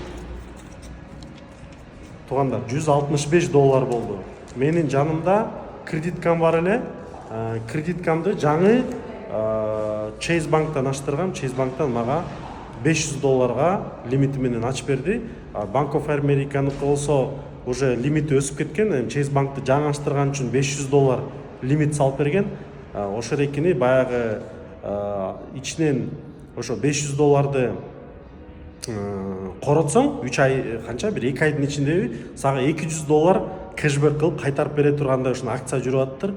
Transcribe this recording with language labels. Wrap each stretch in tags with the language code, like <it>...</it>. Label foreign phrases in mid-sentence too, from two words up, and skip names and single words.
<ky>Туғандар, $165 болду. Менин жанымда кредиткам бар эле. Кредиткамды жаңы Chase банктан аштыргам. Chase банктан мага $500 лимити менен ачып берди. Bank of America'ныкы болсо уже лимити өсүп кеткен. Chase банкты жаңы аштырган үчүн $500 лимит салып берген. Ошо рекини баягы ичинен ошо $500 коротсоң 3 ай канча бир 2 айдын ичиндеби сага $200 кэшбэк кылып кайтарып бере тургандай ушул акция жүрүп атыптыр.</ky>